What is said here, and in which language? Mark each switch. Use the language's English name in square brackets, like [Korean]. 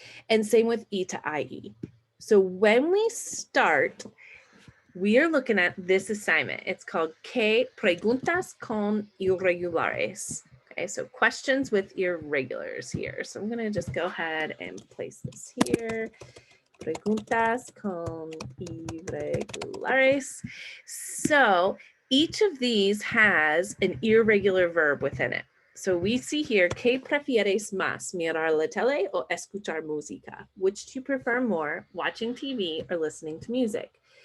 [English] And same with E to IE. So when we start, we are looking at this assignment. It's called [Spanish] ¿Qué preguntas con irregulares? [English] Okay, so questions with irregulars here. So I'm going to just go ahead and place this here. [Spanish] Preguntas con irregulares. [English] So each of these has an irregular verb within it. So we see here, [Spanish] ¿Qué prefieres más, mirar la tele o escuchar música? [English] Which do you prefer more, watching TV or listening to music?